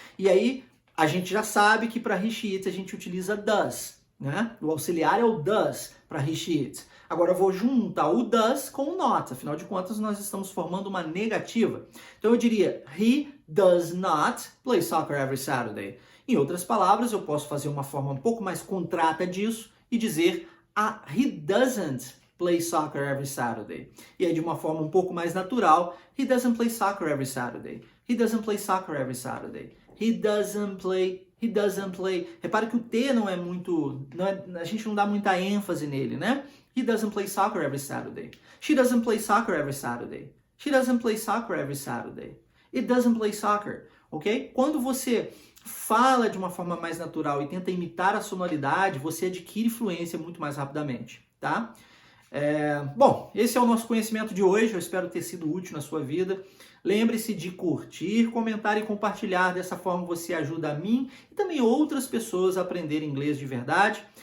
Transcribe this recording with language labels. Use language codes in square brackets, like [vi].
[pt] E aí, a gente já sabe que para he, she, it a gente utiliza does, né? O auxiliar é o does para he, she, it. Agora eu vou juntar o does com o not. Afinal de contas, nós estamos formando uma negativa. Então eu diria, [en] he does not play soccer every Saturday. [pt] Em outras palavras, eu posso fazer uma forma um pouco mais contrata disso e dizer, [en] he doesn't play soccer every Saturday. [pt] E aí de uma forma um pouco mais natural, [en] he doesn't play soccer every Saturday. He doesn't play soccer every Saturday. He doesn't play. [pt] Repare que o T não é muito, a gente não dá muita ênfase nele, né? [en] He doesn't play soccer every Saturday. She doesn't play soccer every Saturday. She doesn't play soccer every Saturday. It doesn't play soccer, ok? [pt] Quando você fala de uma forma mais natural e tenta imitar a sonoridade, você adquire fluência muito mais rapidamente, tá? Bom, esse é o nosso conhecimento de hoje, eu espero ter sido útil na sua vida. Lembre-se de curtir, comentar e compartilhar, dessa forma você ajuda a mim e também outras pessoas a aprenderem inglês de verdade.